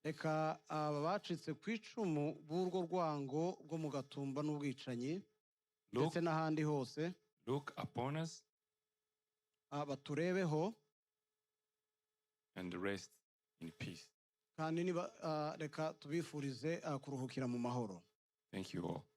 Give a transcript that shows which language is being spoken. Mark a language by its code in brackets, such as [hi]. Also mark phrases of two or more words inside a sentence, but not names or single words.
[rw] reka aba bacitse ku icumu b'urwo rwango rwo mu Gatumba n'ubwicanyi ndetse n'ahandi hose [en] look upon us [rw] baturebeho [en] and rest in peace. [rw] kandi reka tubifurize kuruhukira mu mahoro. [en] Thank you all.